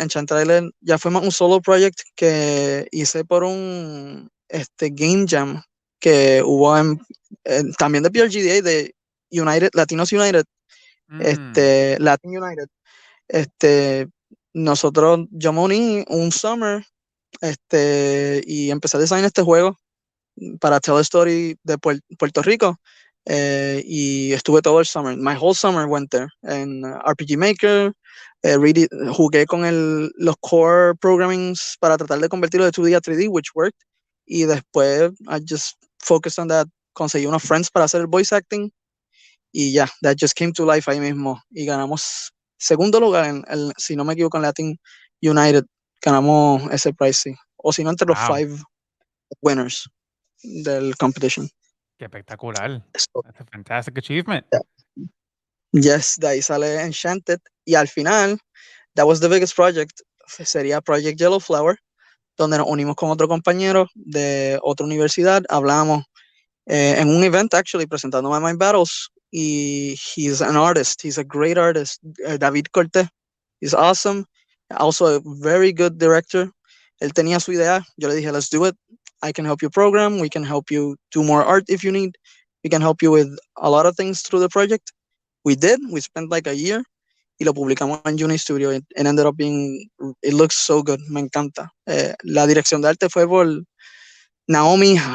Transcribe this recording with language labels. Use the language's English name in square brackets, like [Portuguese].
[Spanish] Enchanted Island ya fue más un solo project que hice por un Game Jam que hubo también de PRGDA, de Latinos United, Mm, [English] Latin United. [Spanish] Yo me uní un summer, y empecé a design este juego para Tell a Story de Puerto Rico. y estuve todo el summer. [English] My whole summer went there. [Spanish] En RPG Maker, jugué con los core programmings para tratar de convertirlo de 2D a 3D, [English] which worked. Y después I just focused on that. [Spanish] Conseguí unos friends para hacer el voice acting. Y ya, [English] that just came to life [Spanish] ahí mismo. Y ganamos segundo lugar si no me equivoco, en Latin United. Ganamos ese prize, sí. O si no, entre los [English] Wow, [Spanish] 5 winners del competition. qué espectacular. [English] So, That's a fantastic achievement. [Spanish] yeah. Yes, de ahí sale Enchanted. [English] Y al final, that was the biggest project. [Spanish] Sería Project Yellow Flower, donde nos unimos con otro compañero de otra universidad. Hablamos en un event, actually, presentando My Mind Battles. [English] Y he's an artist. He's a great artist. David Cortés. He's awesome. Also a very good director. [Spanish] Él tenía su idea. Yo le dije, [English] let's do it. I can help you program. We can help you do more art if you need. We can help you with a lot of things through the project. We did. We spent like a year [Spanish] y lo publicamos en [English] Juny Studio. It ended up being, it looks so good. [Spanish] Me encanta. La dirección de arte fue por Naomi.